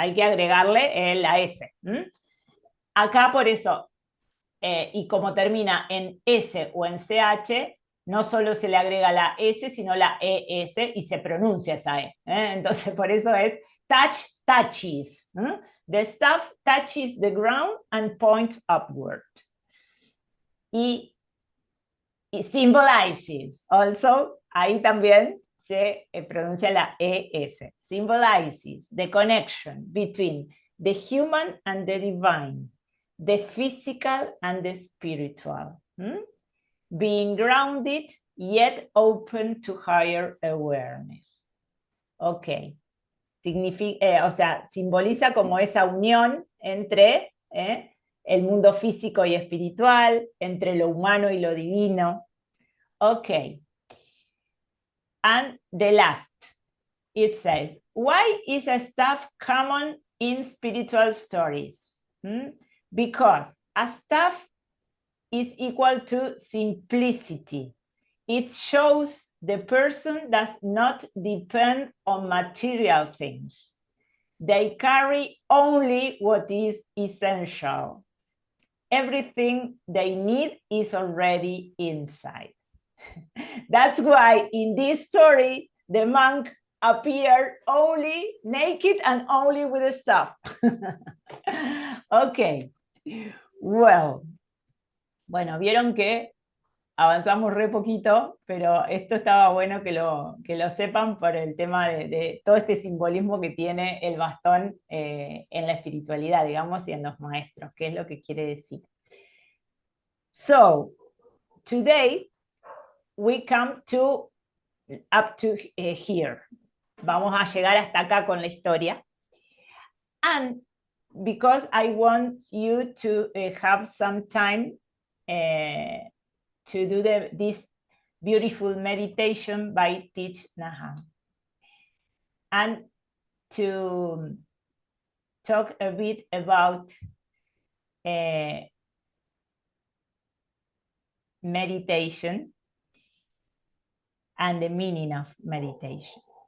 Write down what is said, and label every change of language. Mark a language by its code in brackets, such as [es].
[es] Hay que agregarle la S. Acá por eso, y como termina en S o en CH, no solo se le agrega la S, sino la ES y se pronuncia esa E. Entonces, por eso es touches. [en] The staff touches the ground and points upward. [es] Y [en] symbolizes, also, [es] ahí también se pronuncia la ES. [en] Symbolizes the connection between the human and the divine, the physical and the spiritual. being grounded yet open to higher awareness. Ok. [es] Significa, o sea, simboliza como esa unión entre el mundo físico y espiritual, entre lo humano y lo divino. [en] Ok. And the last, it says, why is a staff common in spiritual stories? Because a staff is equal to simplicity. It shows the person does not depend on material things. They carry only what is essential. Everything they need is already inside. That's why in this story, the monk appeared only naked and only with a staff. Okay, well, [es] bueno, vieron que avanzamos re poquito, pero esto estaba bueno que lo sepan por el tema de todo este simbolismo que tiene el bastón en la espiritualidad, digamos, y en los maestros, qué es lo que quiere decir. [en] So, today we come to up to here. [es] Vamos a llegar hasta acá con la historia. [en] And because I want you to have some time to do this beautiful meditation by Thich Nhat Hanh, and to talk a bit about meditation and the meaning of meditation.